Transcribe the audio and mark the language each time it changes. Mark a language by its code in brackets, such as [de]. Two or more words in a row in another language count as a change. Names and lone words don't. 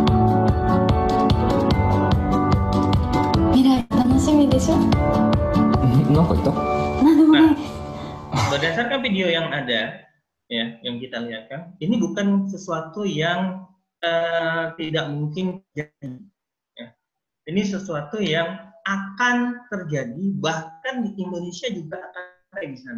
[ja] 未来楽しみでしょ。うん。なんか言った？なんでもない。 [id] Berdasarkan video yang ada, ya, yang kita lihatkan, ini bukan sesuatu yang tidak mungkin terjadi. Ya. Ini sesuatu yang akan terjadi, bahkan di Indonesia juga akan ada di sana.